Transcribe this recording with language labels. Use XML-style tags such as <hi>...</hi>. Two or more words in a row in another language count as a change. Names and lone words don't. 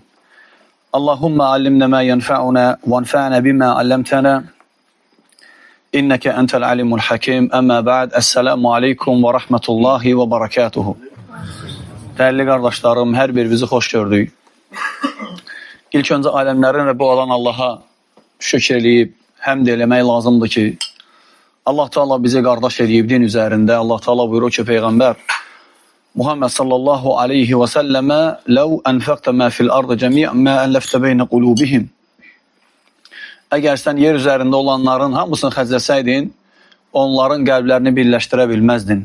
<ar>اللهم علمنا ما ينفعنا وانفعنا بما علمتنا. إنك أنت العليم الحكيم. أما بعد. السلام عليكم ورحمة الله وبركاته.</ar> <tr>Değerli kardeşlerim, her birinizi hoş gördük.</tr> <az>İlk önce alemlerin Rabbi olan Allah'a şükür eləyib, həmd eləmək lazımdır ki, Allah Teala bizi qardaş edib din üzərində. Allah Teala buyurur ki, Peyğəmbər Muhammed</az> <ar>صلى الله عليه وسلم "لو أنفقت ما في الأرض جميعا ما ألفت بين قلوبهم."</ar> <az>Əgər sən yer üzərində olanların hamısını xərcləsəydin, onların qəlblərini birləşdirə bilməzdin.</az>